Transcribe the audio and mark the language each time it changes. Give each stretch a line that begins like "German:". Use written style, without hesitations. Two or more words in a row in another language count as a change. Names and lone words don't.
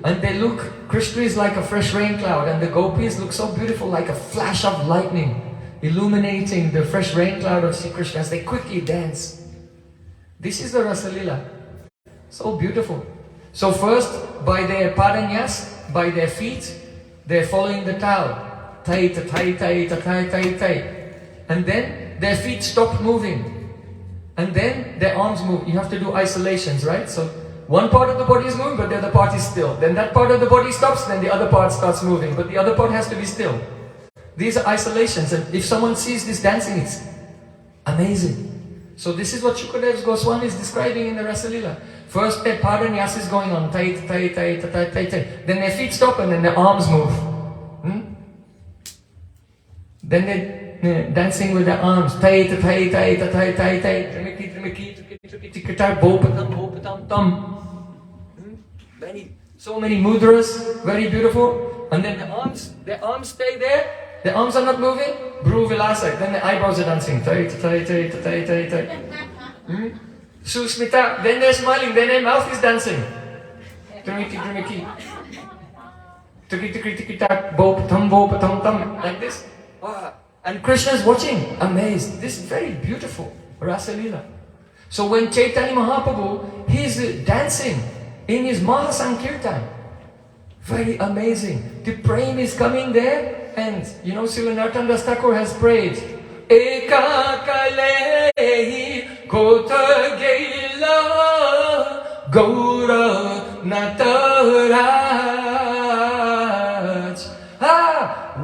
English: And they look, Krishna is like a fresh rain cloud, and the gopis look so beautiful like a flash of lightning, illuminating the fresh rain cloud of Sri Krishna as they quickly dance. This is the Rasa Leela. So beautiful. So first, by their padanyas, by their feet, they're following the towel. Tai, ta, tai, tai, ta, tai, tai, tai. And then their feet stop moving. And then their arms move. You have to do isolations, right? So one part of the body is moving, but the other part is still. Then that part of the body stops, then the other part starts moving. But the other part has to be still. These are isolations. And if someone sees this dancing, it's amazing. So this is what Shukadeva Goswami is describing in the Rasa Leela. First their padanyas is going on, tai, tai, tai, tai, tai, tai, tai. Then their feet stop and then their arms move. Then they're dancing with their arms, tai, tai, tai, tai, tai, tai, tai, trimiki, trimiki, trimiki, trimiki, bopatam, bopatam, tam. So many mudras, very beautiful. And then their arms stay there. The arms are not moving.
Sanskrit: भ्रू विलास.
English: Then the eyebrows are dancing. Tai, tai, tai, tai, tai, tai. Susmita. Then they're smiling. Then their mouth is dancing. Trimiki, trimiki. Tiki, tiki, tiki, tak. Bopatam, bopatam, tam. Like this. Wow. And Krishna is watching, amazed. This is very beautiful. Rasa Leela. So when Chaitanya Mahaprabhu, he's dancing in his Mahasankirtan. Very amazing. The prem is coming there. And you know, Srila Narottam Das Thakur has prayed,
Bangla: একা কালেহি কত গেইলা গৌর নটরাজ.